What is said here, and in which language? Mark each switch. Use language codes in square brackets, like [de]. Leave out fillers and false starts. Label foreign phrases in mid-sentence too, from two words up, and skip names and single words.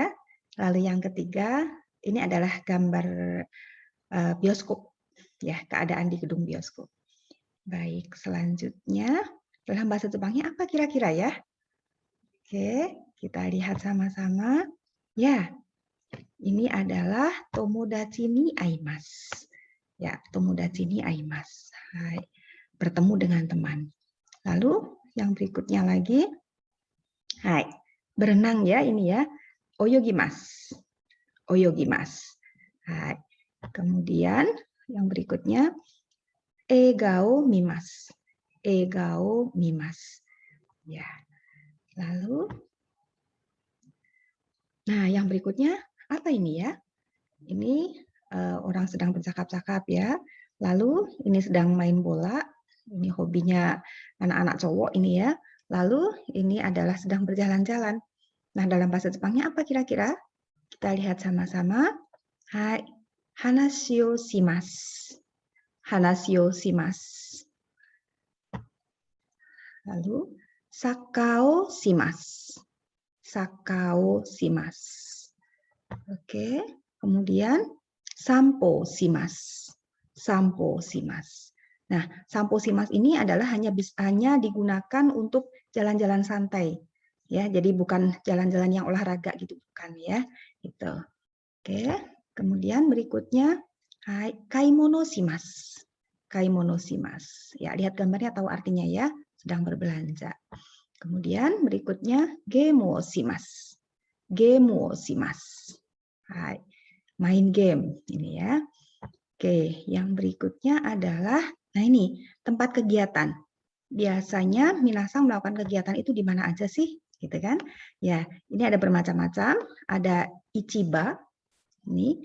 [id] Lalu yang ketiga ini adalah gambar bioskop ya, keadaan di gedung bioskop. Baik, selanjutnya dalam bahasa Jepangnya apa kira-kira ya? Oke, kita lihat sama-sama. Ya, ini adalah [ja] 友達に会います. Ya, 友達に会います. [id] Hai, bertemu dengan teman. Lalu yang berikutnya lagi, hai, berenang ya ini ya, oyogimasu. [ja] 泳ぎます。はい. [id] Kemudian yang berikutnya, [ja] 笑顔見ます. 笑顔見ます. [id] Ya. Lalu, nah yang berikutnya apa ini ya? Ini orang sedang bercakap-cakap ya. Lalu ini sedang main bola. Ini hobinya anak-anak cowok ini ya. Lalu ini adalah sedang berjalan-jalan. Nah, dalam bahasa Jepangnya apa kira-kira? Kita lihat sama-sama. Hai, [ja] 話をします. 話をします. Lalu, サカオします. サカオします. Oke, kemudian 散歩します. 散歩します. [id] Nah, [ja] 散歩します [id] ini adalah hanya digunakan untuk jalan-jalan santai. Ya, jadi bukan jalan-jalan yang olahraga gitu, bukan ya. Gitu. Oke, kemudian berikutnya [ja] 買い物します. 買い物します. [id] Ya, lihat gambarnya tahu artinya ya, sedang berbelanja. [ja] Kemudian berikutnya ゲームします. ゲームします. [id] Hai, main game ini ya. Oke, yang berikutnya adalah nah ini tempat kegiatan. Biasanya minasan melakukan kegiatan itu di mana aja sih? Gitu kan? Ya, ini ada bermacam-macam, ada ichiba ini.